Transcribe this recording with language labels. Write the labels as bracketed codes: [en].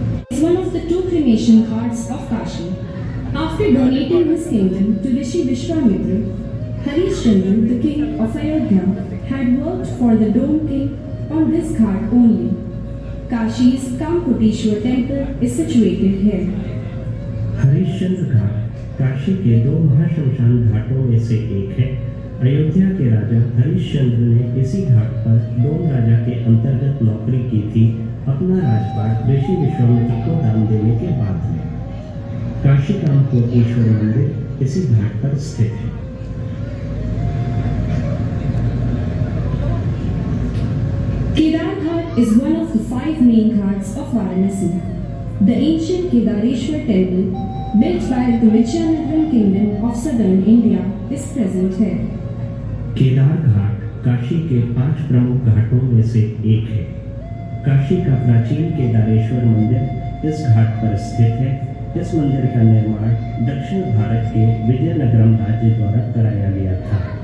[en] Is one of the 2 cremation ghats of Kashi. After donating his kingdom to Rishi Vishwamitra, Harishchandra, the king of Ayodhya, had worked for the Dome King on this ghat only. Kashi's Kamkoteshwar temple is situated here. [hi] Harishchandra घाट काशी के 2 महाश्मशान घाटों में से एक है। अयोध्या के राजा हरिश्चंद्र ने इसी घाट पर डोम राजा के अंतर्गत नौकरी की थी अपना राजपाट ऋषि विश्वामित्र को दान देने के बाद में। काशी कामकोटेश्वर मंदिर इसी घाट पर स्थित है। [en] Kedar Ghat is one of the 5 main ghats of Varanasi. The ancient Kedareshwar temple, built by the Vijayanagaram kingdom of southern India, is present here. [hi] Kedar घाट काशी के 5 प्रमुख घाटों में से एक है। काशी का प्राचीन केदारेश्वर मंदिर इस घाट पर स्थित है। इस मंदिर का निर्माण दक्षिण भारत के विजयनगरम राज्य द्वारा कराया गया था।